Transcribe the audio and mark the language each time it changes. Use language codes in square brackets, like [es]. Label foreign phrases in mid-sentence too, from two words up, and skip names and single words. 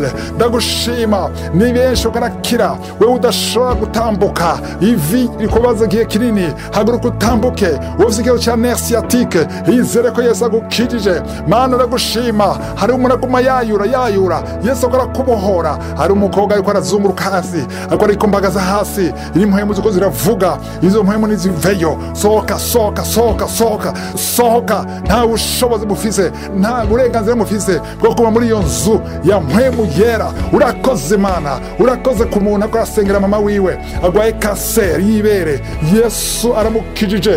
[rn] Ndagushima ni benshi ukarakira, wewe udashobora gutambuka, ivi rikubaza gihe kinini, haguruka utambuke. Ufite ikibazo cya [fr] nerf sciatique, [rn] yizere ko Yesu agukijije. Mana ndagushima. Hari umuntu aguma yayura, Yesu akora kubohora. Hari umukobwa ariko arazunguruka hasi, ariko arikumbagaza hasi, impwemu ziko ziravuga, izo mpwemu niziveyo. Sohoka. Nta bushobozi mufise, nta burenganzira mufise bwo kuba muri iyo nzu ya mpwemu yera. Urakoze Mana. Urakoze ku muntu akora asengera mama wiwe agwaye kanseri y'ibere, Yesu aramukijije.